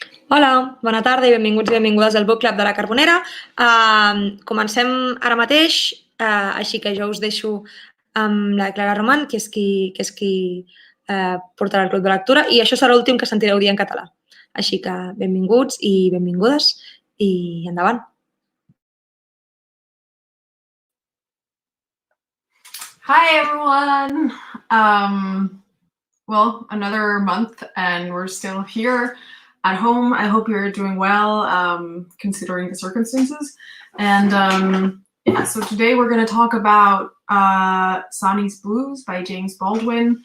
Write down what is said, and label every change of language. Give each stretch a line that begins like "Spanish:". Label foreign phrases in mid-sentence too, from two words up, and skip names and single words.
Catalan: Hola, bona tarda i benvinguts i benvingudes al bookclub de la Carbonera. Comencem ara mateix, així que jo us deixo amb la Clara Roman, que és qui portarà el club de lectura, i això serà l'últim que sentireu dir en català. Així que benvinguts i benvingudes i endavant.
English: Hi, everyone. Well, another month and we're still here at home. I hope you're doing well, considering the circumstances. And yeah, so today we're going to talk about Sonny's Blues by James Baldwin.